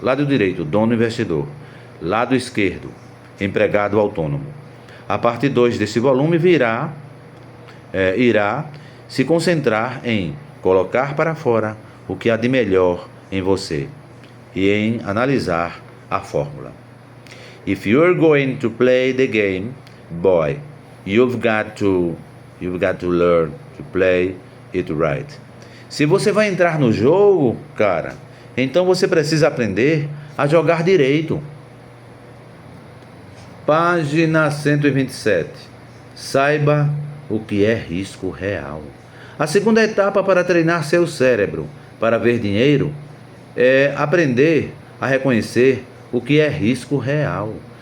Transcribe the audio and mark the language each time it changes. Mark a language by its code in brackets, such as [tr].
[pt] Lado direito, dono investidor. Lado esquerdo, empregado autônomo. A parte 2 desse volume irá se concentrar em colocar para fora o que há de melhor em você e em analisar a fórmula. [en] If you're going to play the game, boy, you've got to learn to play it right. [pt] Se você vai entrar no jogo, cara, então você precisa aprender a jogar direito. Página 127. Saiba o que é risco real. A segunda etapa para treinar seu cérebro para ver dinheiro é aprender a reconhecer o que é risco real.